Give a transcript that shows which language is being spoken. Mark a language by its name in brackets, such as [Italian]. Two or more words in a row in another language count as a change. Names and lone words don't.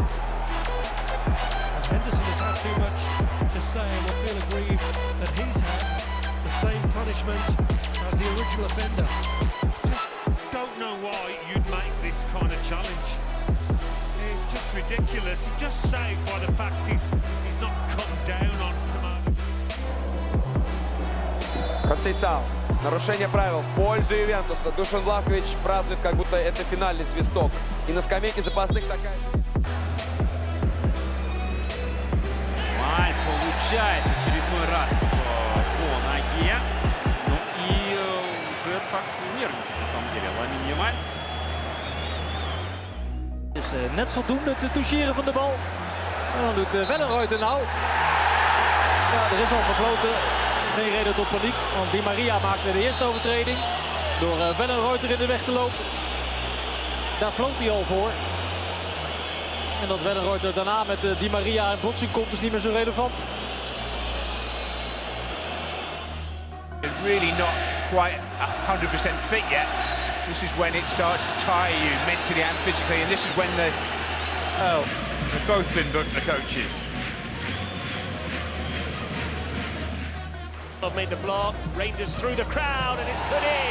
[English] Henderson has had too much to say and will feel aggrieved that he's had the same punishment as the original offender. Just don't know why you'd make this kind of challenge. It's just ridiculous. He's just saved by the fact he's not come down on command. [Russian] Концейсао. Нарушение правил в пользу Ювентуса. Душан Влахович празднует, как будто это финальный свисток. И на скамейке запасных такая... Получает очередной раз по ноге. Ну и уже так нервничает на самом деле Ламин Ямаль. [Dutch] Dus net voldoende te toucheren van de bal. En dan doet Wellenreuter nou. Ja, er is al gefloten. Geen reden tot paniek. Want Di Maria maakte de eerste overtreding. Door Wellenreuter in de weg te lopen. Daar floot hij al voor. En dat Wellenreuter daarna met Di Maria in botsing komt is niet meer zo relevant. [English] Really not quite 100% fit yet. This is when it starts to tire you mentally and physically, and this is when they've both been booked, the coaches. Made the block, Rangers through the crowd, and it's put in.